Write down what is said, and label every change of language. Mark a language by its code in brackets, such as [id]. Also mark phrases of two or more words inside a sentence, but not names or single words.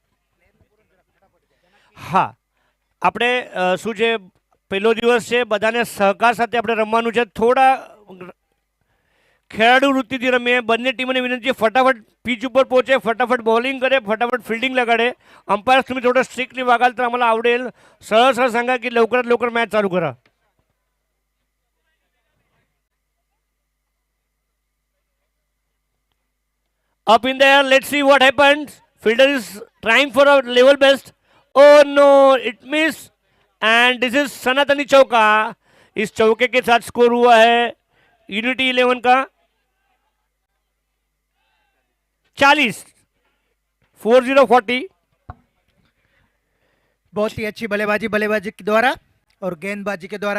[gu] હા, આપણે શું છે, પહેલો દિવસ છે, બધાને સહકાર સાથે આપણે રમવાનું છે. થોડા ખેલાડુ વૃત્તિથી રમીએ. બંને ટીમોને વિનંતી છે ફટાફટ પીચ ઉપર પહોંचे, [hi] फटाफट बॉलिंग करे, फटाफट फिल्डिंग लगाडे. [mr] अंपायर्स तुम्ही थोडं स्ट्रिक्टली वागाल तर आम्हाला आवडेल. सरळ सरळ सांगा की लवकरात लवकर मॅच चालू करा. [en] Up in the air, let's see what happens. Fielder is trying for a level best. Oh no, it missed. And this is [hi] सनातनी चौका. इस चौके के साथ स्कोर हुआ है यूनिटी 11 का 40, 40-40. बहुत ही अच्छी बल्लेबाजी के द्वारा और गेंदबाजी के द्वारा.